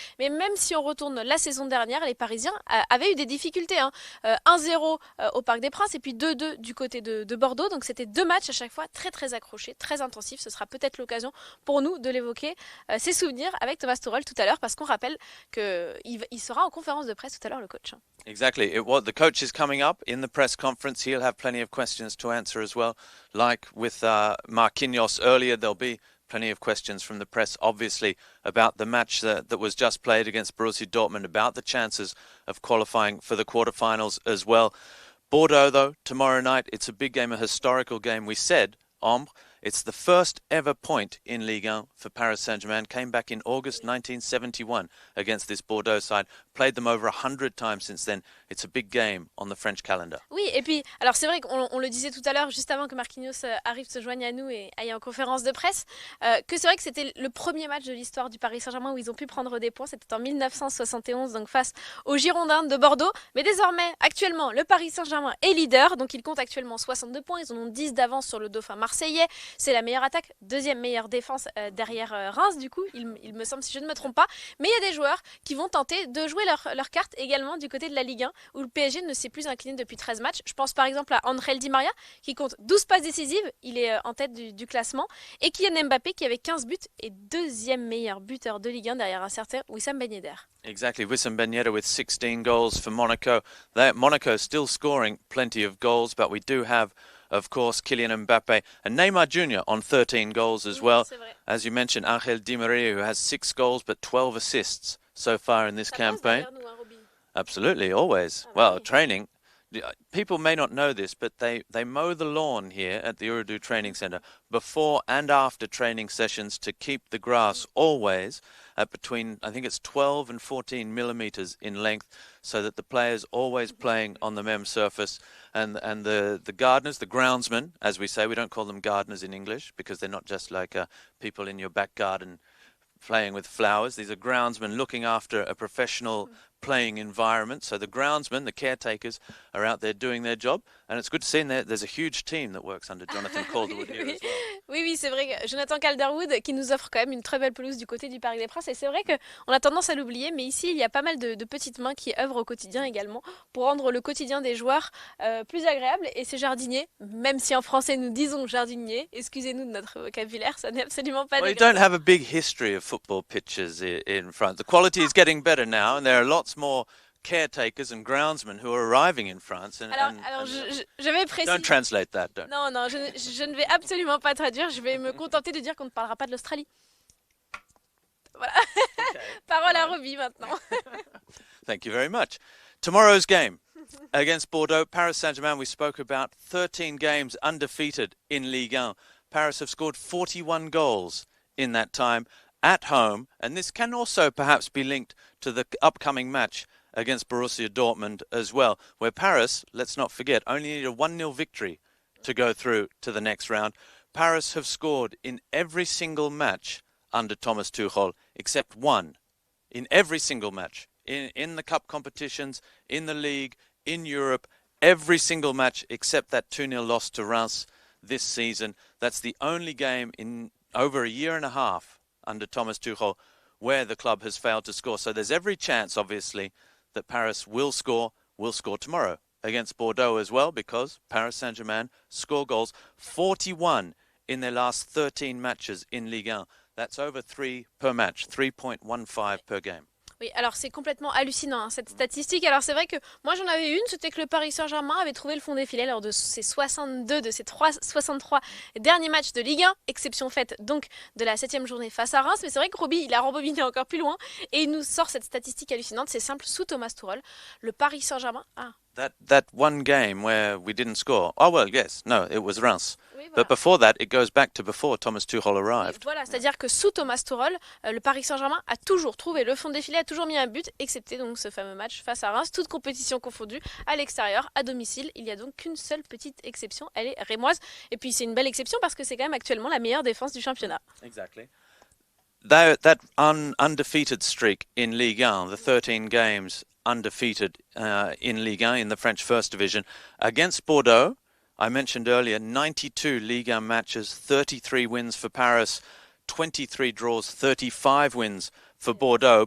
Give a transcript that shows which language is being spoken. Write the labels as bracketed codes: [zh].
[fr] Mais même si on retourne la saison dernière, les Parisiens avaient eu des difficultés. 1-0 au Parc des Princes et puis 2-2 du côté de Bordeaux. Donc c'était 2 matchs à chaque fois très très accrochés, très intensifs. Ce sera peut-être l'occasion pour nous de l'évoquer, ces souvenirs avec Thomas Tuchel tout à l'heure, parce qu'on rappelle qu'il sera en conférence de presse tout à l'heure, le coach. [en] Exactly. The coach is coming up in the press conference. He'll have plenty of questions to answer as well. Like with Marquinhos earlier, there'll be plenty of questions from the press, obviously, about the match that was just played against Borussia Dortmund, about the chances of qualifying for the quarterfinals as well. Bordeaux, though, tomorrow night, it's a big game, a historical game. We said, Ombre, It's the first ever point in Ligue 1 for Paris Saint-Germain. Came back in August 1971 against this Bordeaux side. Played them over 100 times since then. It's a big game on the French calendar. [fr] Oui, et puis, alors c'est vrai qu'on le disait tout à l'heure, juste avant que Marquinhos arrive se joigne à nous et aille en conférence de presse, que c'est vrai que c'était le premier match de l'histoire du Paris Saint-Germain où ils ont pu prendre des points. C'était en 1971, donc face aux Girondins de Bordeaux. Mais désormais, actuellement, le Paris Saint-Germain est leader, donc il compte actuellement 62 points. Ils en ont 10 d'avance sur le Dauphin marseillais. C'est la meilleure attaque, deuxième meilleure défense derrière Reims, du coup, il me semble, si je ne me trompe pas. Mais il y a des joueurs qui vont tenter de jouer leur carte également du côté de la Ligue 1, où le PSG ne s'est plus incliné depuis 13 matchs. Je pense par exemple à Angel Di Maria, qui compte 12 passes décisives, il est en tête du classement, et Kylian Mbappé, qui avait 15 buts, et deuxième meilleur buteur de Ligue 1 derrière un certain Wissam Ben Yedder. [en] Exactly, Wissam Ben Yedder with 16 goals for Monaco. Monaco still scoring plenty of goals, but we do have, of course, Kylian Mbappe and Neymar Jr. on 13 goals as well. As you mentioned, Angel Di Maria, who has 6 goals but 12 assists so far in this campaign. Absolutely, always. Well, training. People may not know this, but they mow the lawn here at the Urdu Training Centre before and after training sessions to keep the grass always at between, I think it's 12 and 14 millimetres in length, so that the players always playing on the MEM surface. And the gardeners, the groundsmen, as we say, we don't call them gardeners in English because they're not just like people in your back garden playing with flowers. These are groundsmen looking after a professional playing environment. So the groundsmen, the caretakers, are out there doing their job. And it's good to see there's a huge team that works under Jonathan Calderwood here as well. [fr] Oui, c'est vrai que Jonathan Calderwood qui nous offre quand même une très belle pelouse du côté du Parc des Princes. Et c'est vrai qu'on a tendance à l'oublier, mais ici, il y a pas mal de petites mains qui œuvrent au quotidien également pour rendre le quotidien des joueurs plus agréable. Et ces jardiniers, même si en français nous disons jardinier, excusez-nous de notre vocabulaire, ça n'est absolument pas [en] We don't have a big history of football pitches in France. The quality is getting better now, and there are lots more caretakers and groundsmen who are arriving in France. [fr] Alors je vais préciser. [en] Don't translate that. [fr] Non, je ne vais absolument pas traduire. Je vais me contenter de dire qu'on ne parlera pas de l'Australie. Voilà. Okay. Parole à Robbie maintenant. [en] Thank you very much. Tomorrow's game against Bordeaux, Paris Saint-Germain, we spoke about 13 games undefeated in Ligue 1. Paris have scored 41 goals in that time at home, and this can also perhaps be linked to the upcoming match against Borussia Dortmund as well, where Paris, let's not forget, only need a 1-0 victory to go through to the next round. Paris have scored in every single match under Thomas Tuchel, except one. In every single match. In the cup competitions, in the league, in Europe, every single match except that 2-0 loss to Reims this season. That's the only game in over a year and a half under Thomas Tuchel where the club has failed to score. So there's every chance, obviously, that Paris will score tomorrow against Bordeaux as well, because Paris Saint-Germain score goals 41 in their last 13 matches in Ligue 1. That's over 3 per match, 3.15 per game. [fr] Oui, alors c'est complètement hallucinant cette statistique. Alors c'est vrai que moi j'en avais une, c'était que le Paris Saint-Germain avait trouvé le fond des filets lors de ses 62 de ses 63 derniers matchs de Ligue 1, exception faite donc de la 7e journée face à Reims. Mais c'est vrai que Robbie, il a rembobiné encore plus loin et il nous sort cette statistique hallucinante. C'est simple, sous Thomas Tuchel, le Paris Saint-Germain [en] That one game where we didn't score. Oh well, yes, no, it was Reims. [fr] Oui, voilà. [en] But before that, it goes back to before Thomas Tuchel arrived. [fr] Oui, voilà, c'est-à-dire que sous Thomas Tuchel, le Paris Saint-Germain a toujours trouvé le fond des filets, a toujours mis un but, excepté donc ce fameux match face à Reims, toute compétition confondue, à l'extérieur, à domicile. Il n'y a donc qu'une seule petite exception, elle est rémoise. Et puis c'est une belle exception parce que c'est quand même actuellement la meilleure défense du championnat. [en] Exactly. That undefeated streak in Ligue 1, the 13 games undefeated in Ligue 1 in the French First Division against Bordeaux. I mentioned earlier 92 Ligue 1 matches, 33 wins for Paris, 23 draws, 35 wins for Bordeaux.